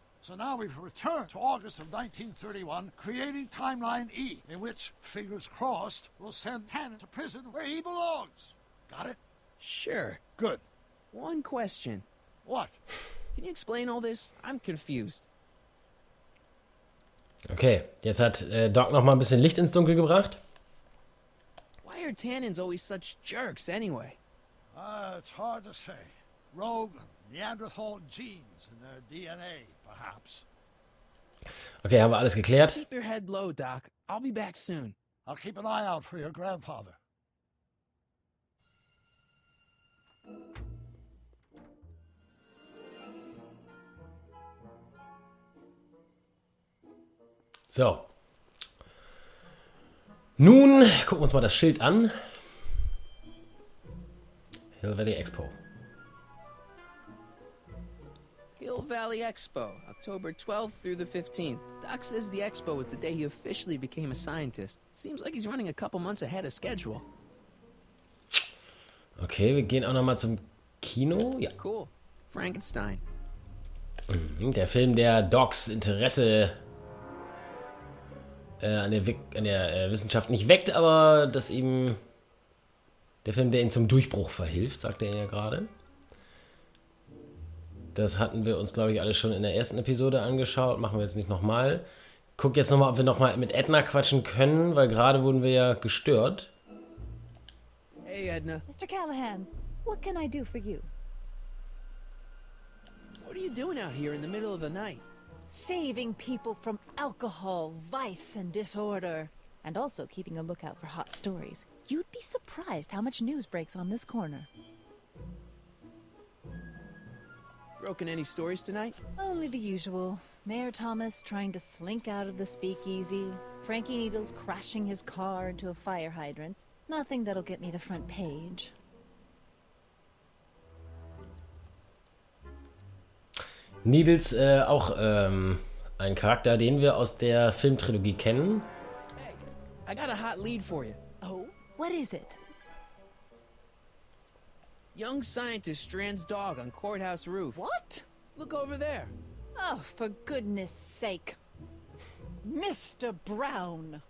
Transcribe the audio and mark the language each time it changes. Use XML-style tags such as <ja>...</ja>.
<en>So now we've returned to August of 1931, creating Timeline E, in which, fingers crossed, we'll send Tannen to prison where he belongs. Got it? Sure. Good. One question. What? Can you explain all this? I'm confused.</en> <de>Okay, jetzt hat Doc noch mal ein bisschen Licht ins Dunkel gebracht.</de> <en>Why are Tannens always such jerks anyway? It's hard to say. Rogue Neanderthal genes in their DNA, perhaps.</en> <de>Okay, haben wir alles geklärt.</de> <en>Keep your head low, Doc. I'll be back soon. I'll keep an eye out for your grandfather.</en> <de>So. Nun gucken wir uns mal das Schild an.</de> <en>Hill Valley Expo. Hill Valley Expo, October 12th through the 15th. Doc says the expo was the day he officially became a scientist. Seems like he's running a couple months ahead of schedule.</en> <de>Okay, wir gehen auch noch mal zum Kino. Ja.</de> <en>Cool. Frankenstein.</en> <de>Der Film, der Docs Interesse an der Wissenschaft nicht weckt, aber das eben der Film, der ihn zum Durchbruch verhilft, sagt er ja gerade. Das hatten wir uns, glaube ich, alles schon in der ersten Episode angeschaut. Machen wir jetzt nicht nochmal. Guck jetzt nochmal, ob wir nochmal mit Edna quatschen können, weil gerade wurden wir ja gestört.</de> <en>Hey, Edna. Mr. Callahan, what can I do for you? What are you doing out here in the middle of the night? Saving people from alcohol, vice, and disorder. And also keeping a lookout for hot stories. You'd be surprised how much news breaks on this corner. Broken any stories tonight? Only the usual. Mayor Thomas trying to slink out of the speakeasy. Frankie Needles crashing his car into a fire hydrant. Nothing that'll get me the front page.</en> <de>Needles, auch ein Charakter, den wir aus der Filmtrilogie kennen.</de> <en>Hey, I got a hot lead for you. Oh? What is it? Young scientist strands dog on courthouse roof. What? Look over there. Oh, for goodness sake. Mr. Brown.</en>